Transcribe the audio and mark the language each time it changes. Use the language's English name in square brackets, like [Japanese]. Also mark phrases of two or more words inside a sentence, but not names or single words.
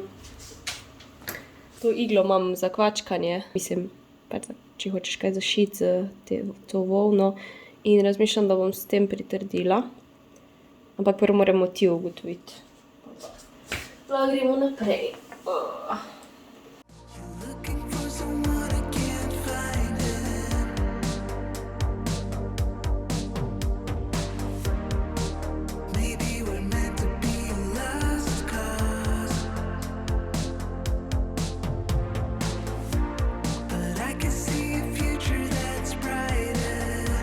[Slovenian] To iglo imam za kvačkanje, mislim, pač, če hočeš kaj zašiti z to volno. In razmišljam, da bom s tem pritrdila. Ampak prvo moram motiv ugotoviti. Pa gremo naprej. [English] Looking for someone I can't find it. Maybe we're meant to be a lost cause. But I can see a future that's brighter.